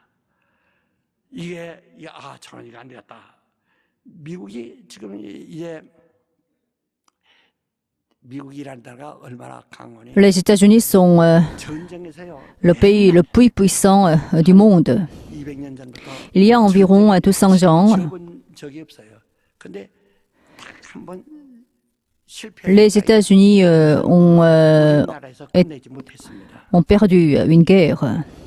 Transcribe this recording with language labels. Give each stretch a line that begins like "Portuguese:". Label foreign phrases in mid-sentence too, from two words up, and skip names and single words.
Korean: 이게 저는 이거 안 되겠다. 미국이 지금 이제 미국이라는 나라가 얼마나 강하니?
French: Les États-Unis sont le pays le plus puissant du monde. Il y a environ 200 ans, les États-Unis ont perdu une guerre.